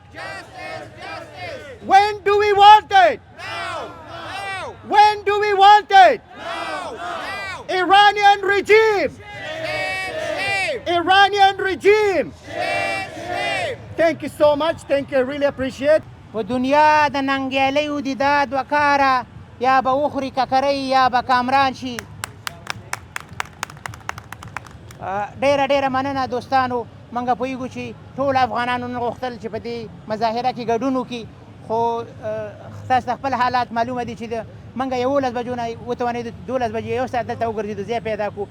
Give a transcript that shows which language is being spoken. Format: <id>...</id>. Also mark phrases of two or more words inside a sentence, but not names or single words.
<en>Justice, justice. When do we want it? Now, now, When do we want it? now, now. Iranian regime! Shame, shame, Iranian regime! shame, shame. Thank you so much. Thank you. I really appreciate.</en> <ps>په دنیا د ننګیالیو د داد و کاره یا به وخوري ککرۍ یا به کامران شي. ډیره مننه دوستانو. موږ پوهیږو چې ټول افغانانو نه غوښتل چې په دې مظاهره کې ګډون وکړي، خو تاسو ته خپل حالات معلومه دي چې موږ 11 بجو نه وتوانېدو 12 بجې یو ساعت دلته وګرځېدو، ځای پیدا کړو.</ps>